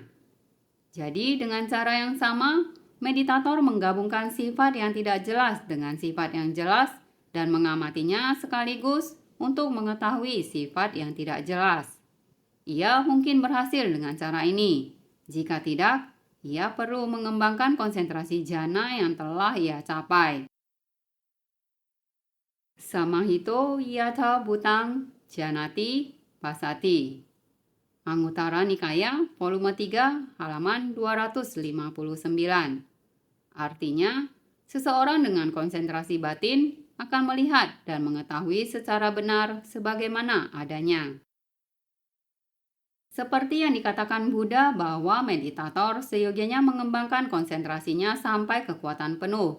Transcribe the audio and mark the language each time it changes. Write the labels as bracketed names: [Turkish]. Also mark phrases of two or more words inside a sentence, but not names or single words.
[Indonesian] Jadi dengan cara yang sama, meditator menggabungkan sifat yang tidak jelas dengan sifat yang jelas dan mengamatinya sekaligus untuk mengetahui sifat yang tidak jelas. Ia mungkin berhasil dengan cara ini. Jika tidak, ia perlu mengembangkan konsentrasi jana yang telah ia capai. [Pali] Samahito yatha bhutang janati pasati. [Indonesian] Anguttara Nikaya, volume 3, halaman 259. Artinya, seseorang dengan konsentrasi batin akan melihat dan mengetahui secara benar sebagaimana adanya. Seperti yang dikatakan Buddha bahwa meditator seyogianya mengembangkan konsentrasinya sampai kekuatan penuh.